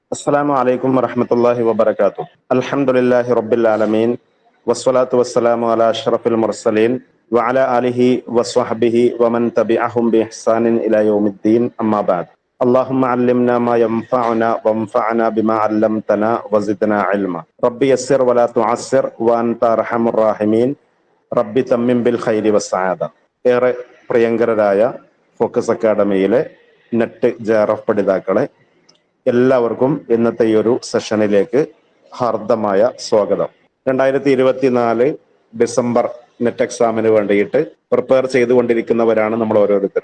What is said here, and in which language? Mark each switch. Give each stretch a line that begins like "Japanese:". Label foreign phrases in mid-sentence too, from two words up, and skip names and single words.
Arabic: السلام عليكم ورحمة الله وبركاته. الحمد لله رب العالمين والصلاة والسلام على أشرف المرسلين وعلى آله وصحبه ومن تبعهم بإحسان إلى يوم الدين أما بعد. اللهم علمنا ما ينفعنا وانفعنا بما علمتنا وزدنا علما. ربي يسر ولا تعسر وأنت أرحم الراحمين. رب تمم بالخير والسعادة.
Malayalam: ഏറെ പ്രിയങ്കരരായ ഫോക്കസ് അക്കാഡമിയിലെ നെറ്റ് ജെആർഎഫ് പഠിതാക്കളെ, എല്ലാവർക്കും ഇന്നത്തെ ഈ ഒരു സെഷനിലേക്ക് ഹാർദമായ സ്വാഗതം. 2024 ഡിസംബർ നെറ്റ് എക്സാമിന് വേണ്ടിയിട്ട് പ്രിപ്പയർ ചെയ്തുകൊണ്ടിരിക്കുന്നവരാണ് നമ്മൾ ഓരോരുത്തരും.